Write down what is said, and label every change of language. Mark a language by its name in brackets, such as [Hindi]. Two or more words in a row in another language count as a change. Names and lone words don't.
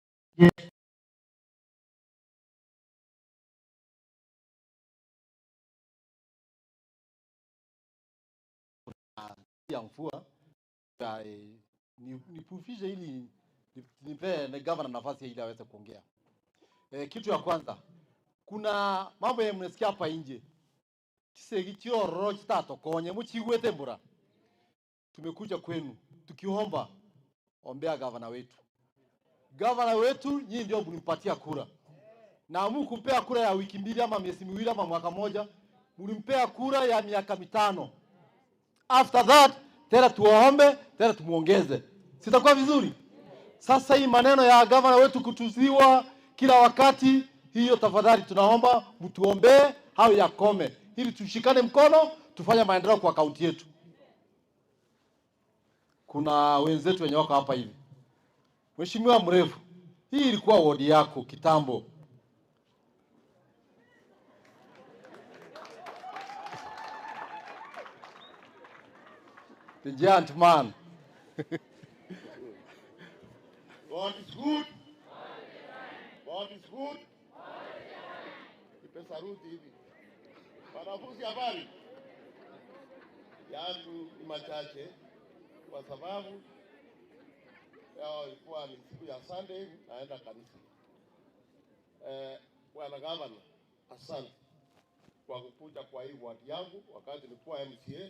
[Swahili] ya mvua nipufishe ili nipe na governor nafasi ili aweze kuongea. Kitu ya kwanza, kuna mambo ya mnasikia hapa nje. [Gusii] Kisegitio roho tato konye mchiwete mbura. [Swahili] Tumekuja kwenu tukiomba ombea governor wetu. Governor wetu nyinyi ndio mlimpatia kura. Na mkumpea kura ya wiki mbili ama miezi miwili ama mwaka moja, mlimpea kura ya miaka 5. [English] After that, [Swahili] tena tuombe, tena tumuongeze. Sitakuwa vizuri? Sasa hii maneno ya governor wetu kutuziwa kila wakati, hiyo tafadhali tunaomba mtuombee hao yakome. Ili tushikane mkono, tufanye maendeleo kwa kaunti yetu. Kuna wenzetu wenye wako hapa hivi. Mheshimiwa Mrefu, hii ilikuwa wodi yako kitambo. [English] The giant man. God is good. God is good. [Swahili] Ipe saruti hivi. Wanafunzi habari yangu ni machache kwa sababu leo ilikuwa ni siku ya Sunday, naenda kanisa. Bwana Gavana, asante kwa kukuja kwa hii ward yangu wakati nilikuwa MCA.